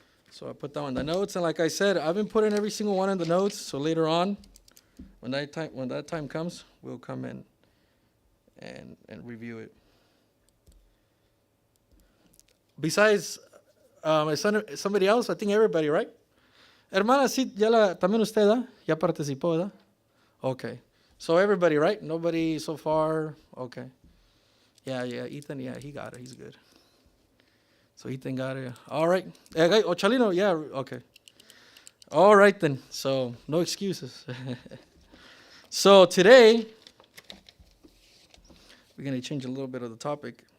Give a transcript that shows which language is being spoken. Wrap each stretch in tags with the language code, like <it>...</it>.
<en>So I put that on the notes, and like I said, I've been putting every single one in the notes. So later on, when that time comes, we'll come in and review it. Besides, somebody else, I think everybody, right?</en> <es>Hermana, sí, también usted, ya participó, ¿verdad?</es> <en>Okay. So everybody, right? Nobody so far. Okay. Yeah, Ethan, yeah, he got it. He's good. So Ethan got it. All right. Chalino, yeah, okay. All right then. So no excuses. So today, we're going to change a little bit of the topic.</en>